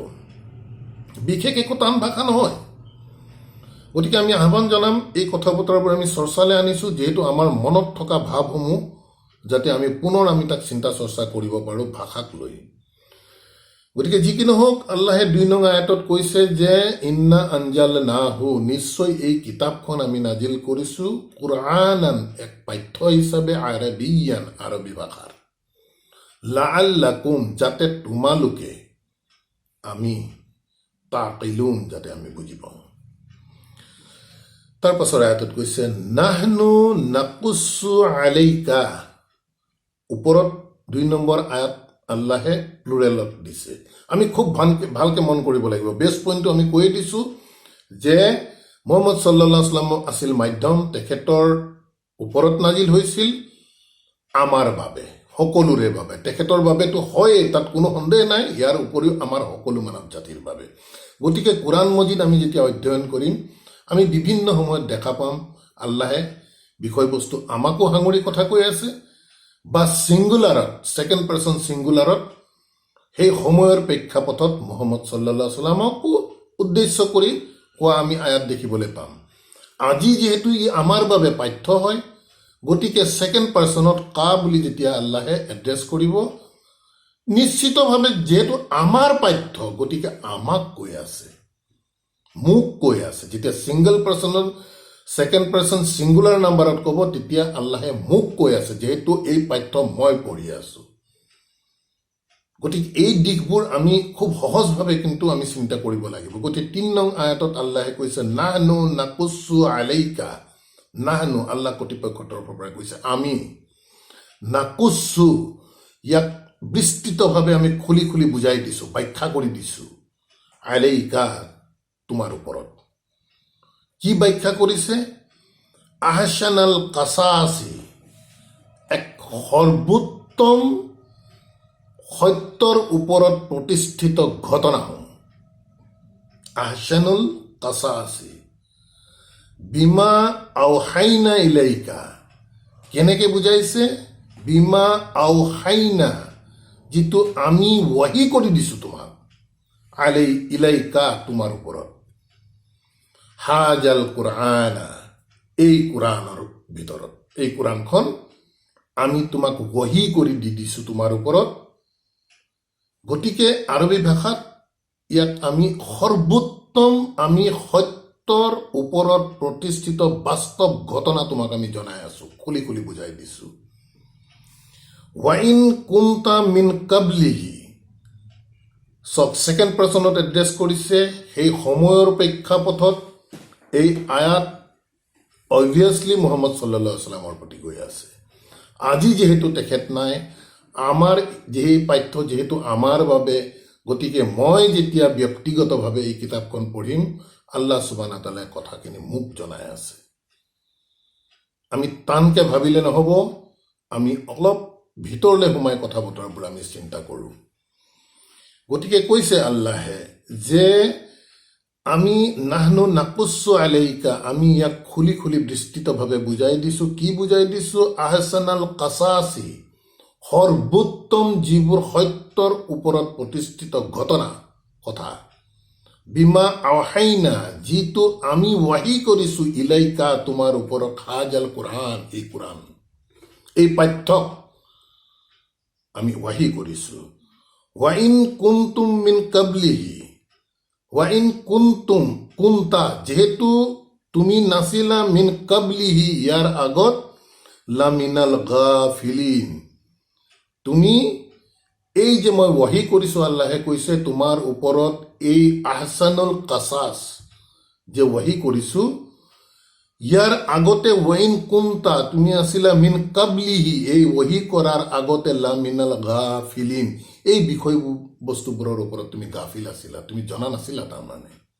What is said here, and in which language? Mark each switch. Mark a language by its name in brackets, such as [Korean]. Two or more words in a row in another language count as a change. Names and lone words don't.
[Assamese] বিশেষ একো টান ভাষা নহয়। গতিকে আমি আহ্বান জনাম, এই কথা বতৰাবোৰ আমি চৰ্চালৈ আনিছোঁ, যিহেতু আমাৰ মনত থকা ভাৱসমূহ যাতে আমি পুনৰ তাক চিন্তা চৰ্চা কৰিব পাৰোঁ ভাষাক লৈ। গতিকে যি কি নহওক, আল্লাহে 2 নং আয়াতত কৈছে যে [Arabic] إنا أنزلناه, [Assamese] নিশ্চয় এই কিতাপখন আমি নাজিল কৰিছোঁ, কুৰআনান, এক পাঠ্য হিচাপে, আৰবিয়ান, আৰবী ভাষাৰ, লাআল্লাকুম, যাতে তোমালোকে, আমি তাকিলুন, যাতে আমি বুজি পাওঁ। তাৰ পাছৰ আয়াতত কৈছে [Arabic] نحن نقص عليك, [Assamese] ওপৰত 2 নম্বৰ আয়াত আল্লাহে প্লুৰেলত দিছে। আমি খুব ভালকে মন কৰিব লাগিব। [English] best point [Assamese] আমি কৈয়ে দিছোঁ যে মুহাম্মদ [Arabic] صلى الله عليه وسلم [Assamese] আছিল মাধ্যম, তেখেতৰ ওপৰত নাজিল হৈছিল আমাৰ বাবে, সকলোৰে বাবে। তেখেতৰ বাবেতো হয়েই, তাত কোনো সন্দেহ নাই, ইয়াৰ উপৰিও আমাৰ সকলো মানৱ জাতিৰ বাবে। গতিকে কোৰআন মজিদ আমি যেতিয়া অধ্যয়ন কৰিম, আমি বিভিন্ন সময়ত দেখা পাম আল্লাহে বিষয়বস্তু আমাকো সাঙুৰি কথা কৈ আছে, বা ছিংগুলাৰত, [English] second person singular, [Assamese] সেই সময়ৰ প্ৰেক্ষাপটত মুহাম্মদ [Arabic] صلى الله عليه وسلم [Assamese] উদ্দেশ্য কৰি কোৱা আমি আয়াত দেখিবলৈ পাম। আজি যিহেতু ই আমাৰ বাবে পাঠ্য হয়, গতিকে [English] second person [Assamese] কা বুলি যেতিয়া আল্লাহে এড্ৰেছ কৰিব, নিশ্চিতভাৱে যিহেতু আমাৰ পাঠ্য, গতিকে আমাক কৈ আছে, মোক কৈ আছে। যেতিয়া [English] single person second person singular number [Assamese] ক'ব, তেতিয়া আল্লাহে মোক কৈ আছে, যিহেতু এই পাঠ্য মই পঢ়ি আছোঁ। গতিকে এই দিশবোৰ আমি খুব সহজভাৱে কিন্তু আমি চিন্তা কৰিব লাগিব। গতিকে 3 নং আয়াতত আল্লাহে কৈছে [Arabic] نحن نقص عليك, [Assamese] নাহনু, আল্লাহ কৰ্তৃপক্ষৰ তৰফৰ পৰা কৈছে আমি, নাকুছু, ইয়াক বিস্তৃতভাৱে আমি খুলি খুলি বুজাই দিছোঁ, ব্যাখ্যা কৰি দিছোঁ, আলাইকা, তোমাৰ ওপৰত। কি ব্যাখ্যা কৰিছে? [Arabic] أحسن القصص, [Assamese] এক সৰ্বোত্তম সত্যৰ ওপৰত প্ৰতিষ্ঠিত ঘটনাসমূহ। [Arabic] أحسن القصص بما أوحينا إليك, [Assamese] কেনেকে বুজাইছে? [Arabic] بما أوحينا, [Assamese] যিটো আমি ৱাহি কৰি দিছোঁ তোমাক, [Arabic] على إليك, [Assamese] তোমাৰ ওপৰত, [Arabic] هذا القرآن, [Assamese] এই কোৰআনৰ ভিতৰত, এই কোৰআনখন আমি তোমাক ৱাহি কৰি দি দিছোঁ তোমাৰ ওপৰত। গতিকে আৰবী ভাষাত ইয়াত আমি সৰ্বোত্তম, আমি সত্যৰ ওপৰত প্ৰতিষ্ঠিত বাস্তৱ ঘটনা তোমাক আমি জনাই আছোঁ, খুলি খুলি বুজাই দিছোঁ। [Arabic] وإن كنت من قبله, [Assamese] চব [English] second person [Assamese] এড্ৰেছ কৰিছে। সেই সময়ৰ প্ৰেক্ষাপটত এই আয়াত অবভিয়াছলি মুহাম্মদ [Arabic] صلى الله عليه وسلم [Assamese] প্ৰতি গৈ আছে। আজি যিহেতু তেখেত নাই, আমাৰ সেই পাঠ্য যিহেতু আমাৰ বাবে, গতিকে মই যেতিয়া ব্যক্তিগতভাৱে এই কিতাপখন পঢ়িম, আল্লাহ [Arabic] سبحانه وتعالى [Assamese] কথাখিনি মোক জনাই আছে। আমি টানকৈ ভাবিলে নহ'ব, আমি অলপ ভিতৰলৈ সোমাই কথা বতৰাবোৰ আমি চিন্তা কৰোঁ। গতিকে কৈছে আল্লাহে যে আমি [Arabic] نحن نقص عليك, [Assamese] আমি ইয়াক খুলি খুলি বিস্তৃতভাৱে বুজাই দিছোঁ। কি বুজাই দিছোঁ? [Arabic] أحسن القصص, [Assamese] সৰ্বোত্তম যিবোৰ সত্যৰ ওপৰত প্ৰতিষ্ঠিত ঘটনা কথা [Arabic] بما أوحينا [Assamese] যিটো আমি ৱাহি কৰিছো ইলাইকা তোমাৰ ওপৰত [Arabic] هذا القرآن [Assamese] এই কোৰআন এই পাঠ্য আমি ৱাহি কৰিছো [Arabic] وإن كنتم من قبله وإن كنتم كنت [Assamese] যেহেতু তুমি নাছিলা [Arabic] من قبله [Assamese] ইয়াৰ আগত [Arabic] لمن الغافلين [Assamese] তুমি এই যে মই ৱাহি কৰিছো আল্লাহে কৈছে তোমাৰ ওপৰত এই [Arabic] أحسن القصص [Assamese] যে ৱাহি কৰিছো ইয়াৰ আগতে [Arabic] وإن كنت [Assamese] তুমি আছিলা [Arabic] من قبله [Assamese] এই ৱাহি কৰাৰ আগতে [Arabic] لمن الغافلين [Assamese] এই বিষয় বস্তুবোৰৰ ওপৰত তুমি গাফিল আছিলা তুমি জনা নাছিলা তাৰমানে